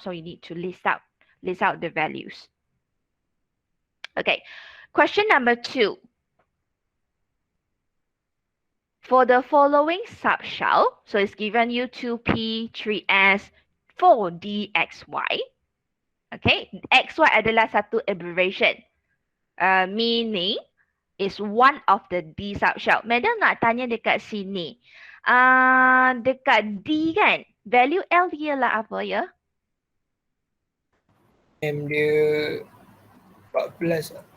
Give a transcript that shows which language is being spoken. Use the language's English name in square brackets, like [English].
[English] So you need to list out the values. Okay. Question number 2. For the following subshell, so it's given you 2p, 3s, 4d, xy. Okay. [Malay] Xy adalah satu abbreviation. [English] Meaning is one of the d subshell. [Malay] Madam nak tanya dekat sini. Dekat D kan, value L dia lah apa ya? M dia 14 lah.